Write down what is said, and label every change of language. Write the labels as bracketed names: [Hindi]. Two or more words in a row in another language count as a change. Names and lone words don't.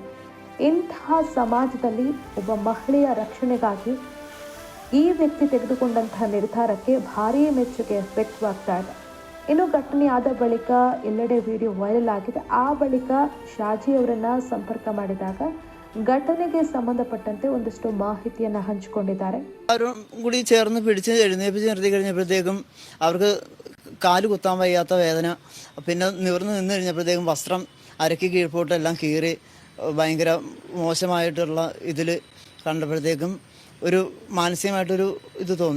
[Kannada] ಇಂತಹ ಸಮಾಜದಲ್ಲಿ ಒಬ್ಬ ಮಹಿಳೆಯ ರಕ್ಷಣೆಗಾಗಿ ಈ ವ್ಯಕ್ತಿ ತೆಗೆದುಕೊಂಡಂತಹ ನಿರ್ಧಾರಕ್ಕೆ ಭಾರೀ ಮೆಚ್ಚುಗೆ ವ್ಯಕ್ತವಾಗ್ತಾ ಇದೆ. ಇನ್ನು ಘಟನೆ ಆದ ಬಳಿಕ ಎಲ್ಲೆಡೆ ವಿಡಿಯೋ ವೈರಲ್ ಆಗಿದೆ. ಆ ಬಳಿಕ ಶಾಜಿ ಅವರನ್ನ ಸಂಪರ್ಕ ಮಾಡಿದಾಗ ಘಟನೆಗೆ ಸಂಬಂಧಪಟ್ಟಂತೆ ಒಂದಷ್ಟು ಮಾಹಿತಿಯನ್ನು ಹಂಚಿಕೊಂಡಿದ್ದಾರೆ. [Malayalam] കൂടി ചേർന്ന് പിടിച്ച് എഴുന്നേപ്പിച്ച് നിർത്തി കഴിഞ്ഞപ്പോഴത്തേക്കും അവർക്ക് കാല് കുത്താൻ വയ്യാത്ത വേദന, പിന്നെ നിവർന്ന് നിന്ന് കഴിഞ്ഞപ്പോഴത്തേക്കും വസ്ത്രം അരക്ക് കീഴ്പോട്ടെല്ലാം കീറി ഭയങ്കര മോശമായിട്ടുള്ള ഇതിൽ കണ്ടപ്പോഴത്തേക്കും ഒരു മാനസികമായിട്ടൊരു ഇത് തോന്നി.